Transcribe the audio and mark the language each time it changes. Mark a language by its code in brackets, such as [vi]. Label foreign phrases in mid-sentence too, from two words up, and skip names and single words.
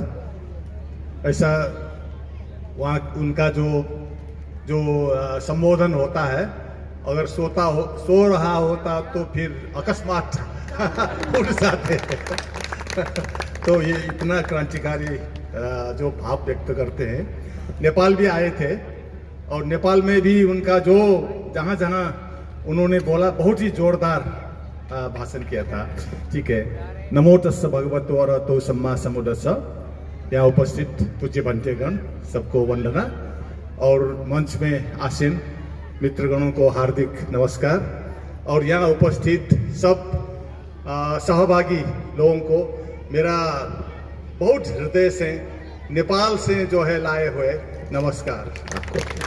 [hi] ऐसा वहाँ उनका जो संबोधन होता है, अगर सो रहा होता तो फिर अकस्मात उठ जाते तो ये इतना क्रांतिकारी जो भाव व्यक्त करते हैं। नेपाल भी आए थे और नेपाल में भी उनका जो जहाँ जहाँ उन्होंने बोला, बहुत ही जोरदार भाषण किया था। ठीक है, [pi] नमो तस्स भगवतो अरहतो सम्मा सम्बुद्धस्स। [hi] यहाँ उपस्थित पूज्य भंतेगण सबको वंदना, और मंच में आसीन मित्रगणों को हार्दिक नमस्कार, और यहाँ उपस्थित सब सहभागी लोगों को मेरा बहुत हृदय से, नेपाल से जो है लाए हुए नमस्कार आपको।